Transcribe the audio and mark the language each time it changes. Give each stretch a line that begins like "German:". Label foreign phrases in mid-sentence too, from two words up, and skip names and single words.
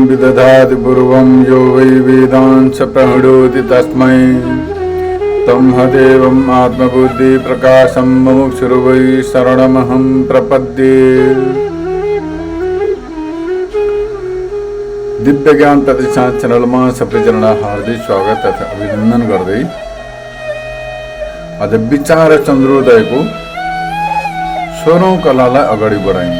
Sanskrit: दधाति पूर्वं यो वै वेदांस प्रणोति तस्मै तमहदेवम् आत्मबुद्धि प्रकाशं मुमुक्षुर्वै शरणमहं प्रपद्ये।
Nepali: दिव्य ज्ञान प्रतिष्ठान चैनल में सबैजना हार्दिक स्वागत तथा अभिनंदन गर्दै आज विचार चन्द्रोदय को 16औं कलालाई अगाडि बढाइन्छ।